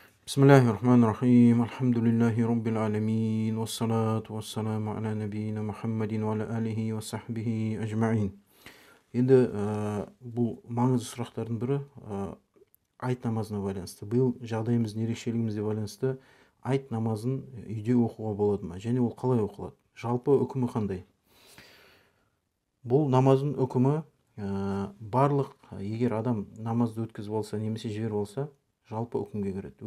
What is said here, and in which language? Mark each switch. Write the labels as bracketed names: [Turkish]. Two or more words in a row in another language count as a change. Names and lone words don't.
[Arabic] بسم الله الرحمن الرحيم. الحمد لله رب العالمين. والصلاة والسلام على نبينا محمد وعلى آله وصحبه أجمعين. [Kazakh] Енді бұл маңызды сұрақтардың бірі айт намазына байланысты. Бұл жағдайымыздың ерекшелігімізге байланысты айт намазын үйде оқуға болады ма? Және ол қалай оқылады? Жалпы үкімі қандай? Бұл намаздың үкімі барлық, егер адам намазды өткізіп алса немесе жіберіп алса, жалпы үкімге кіреді.